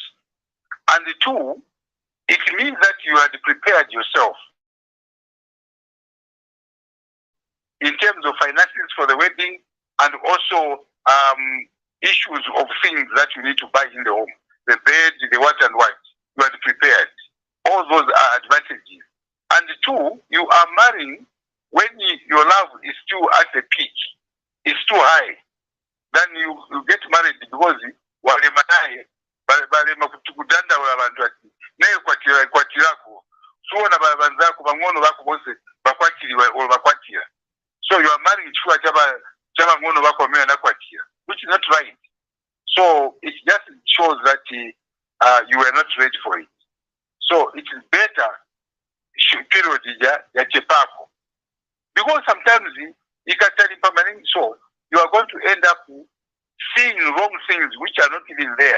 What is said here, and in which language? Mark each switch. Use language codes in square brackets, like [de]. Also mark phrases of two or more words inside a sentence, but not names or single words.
[en] And two, it means that you had prepared yourself in terms of finances for the wedding and also issues of things that you need to buy in the home, the bed, the what and what. You had prepared. All those are advantages. And two, you are marrying when your love is still at the peak, it's too high. Then you get married because [bem] naye kwatirako suona banzako bangono bako bose bakwatiriwe [en] or marrying which is not right. So it just shows that you were not ready for it. So it is better period [bem] ya chepako. [en] Because sometimes you can tell permanent, so you are going to end up seeing wrong things which are not even there.